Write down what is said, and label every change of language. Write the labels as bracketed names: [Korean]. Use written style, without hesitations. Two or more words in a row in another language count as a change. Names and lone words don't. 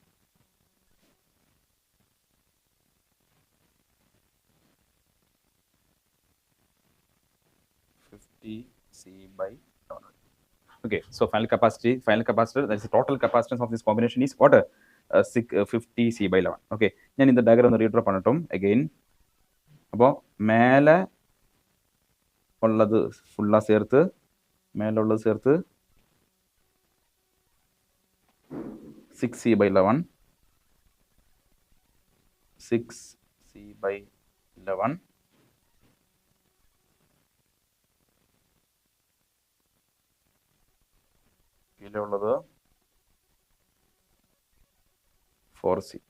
[English] C by 11. Okay, so final capacitor, that is the total capacitance of this combination is what? 50C by 11. Okay, ഞാൻ இந்த diagram ഒന്ന് redraw பண்ணட்டும் again. [Malayalam] അപ്പോൾ മേലെ ഉള്ളത് ഫുള്ളാ ചേർത്ത് മേലുള്ളത് ചേർത്ത് 6C by 11 6C by 11 കീഴിൽ ഉള്ളത് 4C.